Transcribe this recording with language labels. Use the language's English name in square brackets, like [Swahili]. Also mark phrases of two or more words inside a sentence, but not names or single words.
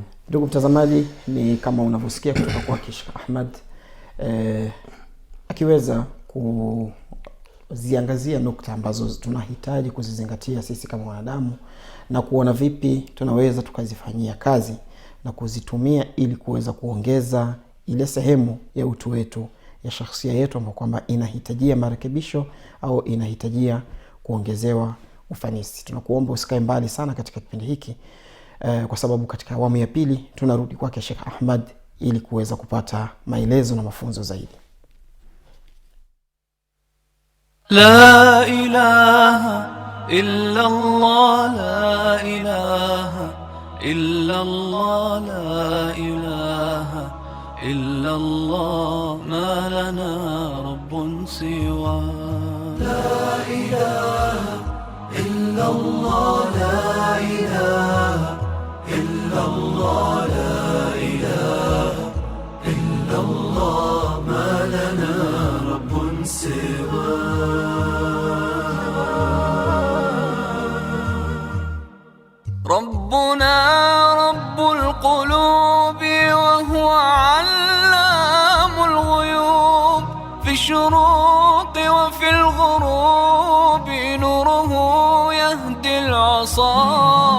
[Swahili] Ndugu mtazamaji, ni kama unavyosikia kutoka kwa Sheikh Ahmad akiweza kuziangazia nukta ambazo tunahitaji kuzizingatia sisi kama wanadamu na kuona vipi tunaweza tukazifanyia kazi na kuzitumia ili kuweza kuongeza ile sehemu ya utu wetu, ya shakhsia yetu ambayo kwamba inahitajia marekebisho au inahitajia kuongezewa ufanisi. Tunakuomba usikae mbali sana katika kipindi hiki kwa sababu katika awamu ya pili tunarudi kwake Sheikh Ahmad ili kuweza kupata maelezo na mafunzo zaidi. [Arabic] لا إله إلا الله، لا إله إلا الله، لا إله إلا الله، ما لنا رب سوى. لا إله إلا الله، لا إله إلا الله، لا إله إلا الله، ما لنا رب سوى. ربنا رب القلوب وهو علام الغيوب، في الشروق وفي الغروب نوره يهدي العصا.